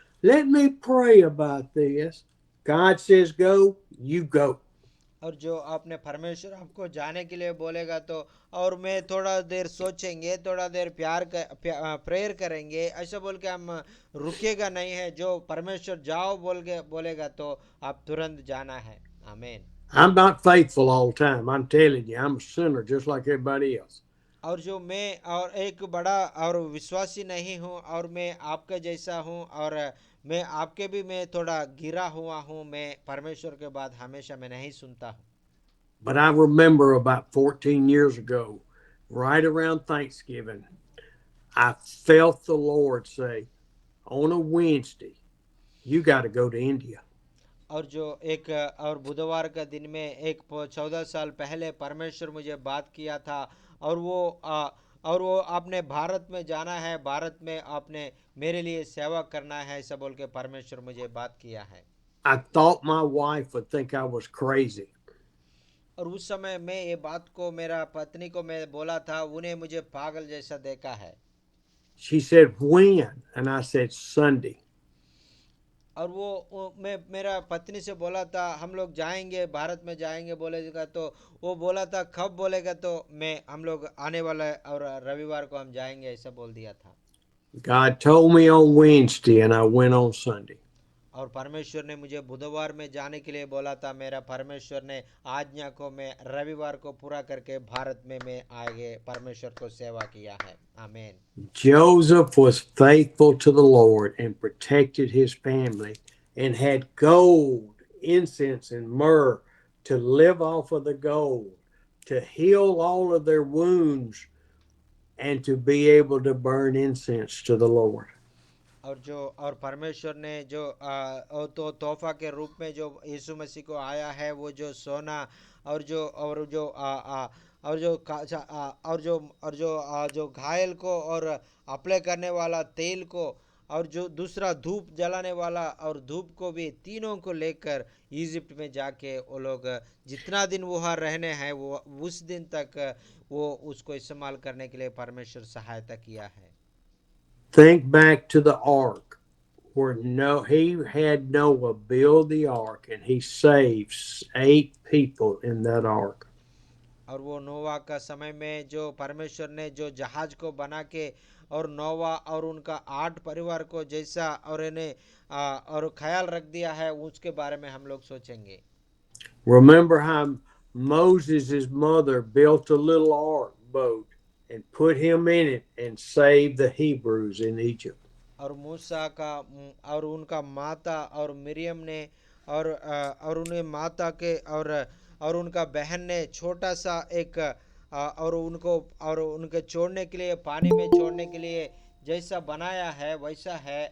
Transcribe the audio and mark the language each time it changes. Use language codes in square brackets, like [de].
[en] Let me pray about this. God says go, you go. [hi] और जो आपने परमेश्वर आपको जाने के लिए बोलेगा तो और मैं थोड़ा देर सोचेंगे, थोड़ा देर प्रेयर करेंगे, ऐसा बोल के हम रुकेगा नहीं है। जो परमेश्वर जाओ बोल के बोलेगा तो आप तुरंत जाना है। आमीन। [en] I'm not faithful all the time. I'm telling you, I'm a sinner just like everybody else. [hi] और जो मैं और एक बड़ा और विश्वासी नहीं हूँ और मैं आपके जैसा हूँ और मैं आपके भी मैं थोड़ा गिरा हुआ हूँ। मैं परमेश्वर के बात हमेशा मैं नहीं सुनता हूँ। [en] But I remember about 14 years ago, right around Thanksgiving, I felt the Lord say, on a Wednesday, you got to go to India. [hi] और जो एक और बुधवार का दिन में एक 14 साल पहले परमेश्वर मुझे बात किया था और वो आपने भारत में जाना है, भारत में आपने मेरे लिए सेवा करना है, ऐसा बोल के परमेश्वर मुझे बात किया है। [en] I thought my wife would think I was crazy. [hi] और उस समय मैं ये बात को मेरा पत्नी को मैं बोला था, उन्हें मुझे पागल जैसा देखा है। [en] She said, when? And I said, Sunday. [hi] और वो मैं मेरा पत्नी से बोला था हम लोग जाएंगे, भारत में जाएंगे बोलेगा तो वो बोला था कब बोलेगा तो मैं हम लोग आने वाला है और रविवार को हम जाएंगे, ऐसा बोल दिया था। [en] God told me on Wednesday, and I went on Sunday. [hi] और परमेश्वर ने मुझे बुधवार में जाने के लिए बोला था। मेरा परमेश्वर ने आज्ञा को मैं रविवार को पूरा करके भारत में मैं आगे परमेश्वर को सेवा किया है। आमीन। [en] Joseph was faithful to the Lord and protected his family and had gold, incense, and myrrh to live off of the gold, to heal all of their wounds, and to be able to burn incense to the Lord. [hi] और परमेश्वर ने जो तो तोहफा के रूप में जो यीशु मसीह को आया है, वो जो सोना और जो और जो और जो जो घायल को और अप्लाई करने वाला तेल को और जो दूसरा धूप जलाने वाला और धूप को भी तीनों को लेकर इजिप्ट में जाके वो लोग जितना दिन वहाँ रहने हैं वो उस दिन तक वो उसको इस्तेमाल करने के लिए परमेश्वर सहायता किया है। [en] Think back to the ark where he had Noah build the ark and he saved 8 people in that ark. [hi] और वो नोवा का समय में जो परमेश्वर ने जो जहाज को बना के और नोवा और उनका 8 परिवार को जैसा और इन्हें और ख्याल रख दिया है, उसके बारे में हम लोग सोचेंगे। [en] Remember how Moses' mother built a little ark boat and put him in it and saved the Hebrews in Egypt. [hi] और मूसा का और उनका माता और मिरियम ने और उन्हें माता के और उनका बहन ने छोटा सा एक और उनको और उनके छोड़ने के लिए पानी में छोड़ने के लिए जैसा बनाया है वैसा है।